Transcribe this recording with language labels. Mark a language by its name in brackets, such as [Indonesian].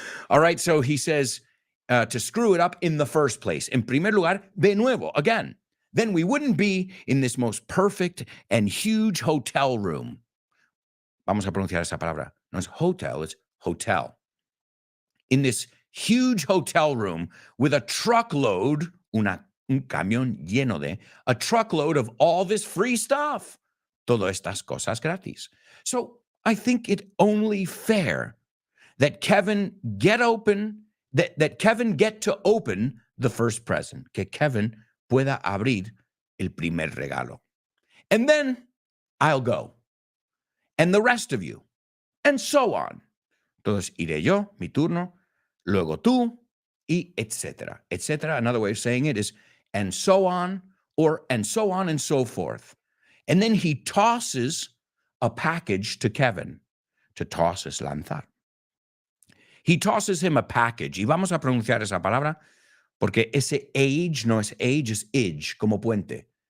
[English] All right, so he says to screw it up in the first place. [Spanish] En primer lugar, de nuevo, [English] again. Then we wouldn't be in this most perfect and huge hotel room. [Spanish] Vamos a pronunciar esa palabra. No es hotel, [English] it's hotel. In this huge hotel room with a truckload, [Spanish] un camión lleno de, [English] a truckload of all this free stuff. [Spanish] Todas estas cosas gratis. [English] So I think it only fair that Kevin get Kevin get to open the first present. [Spanish] Que Kevin pueda abrir el primer regalo. [English] And then I'll go. And the rest of you. And so on. [Spanish] Entonces iré yo, mi turno, luego tú, y etcétera. [English] Etcétera, another way of saying it is, and so on, or and so on and so forth. And then he tosses a package to Kevin. To toss [Spanish] es lanzar. [English] He tosses him a package. [Spanish] Y vamos a pronunciar esa palabra porque ese age no es age, es age, como puente.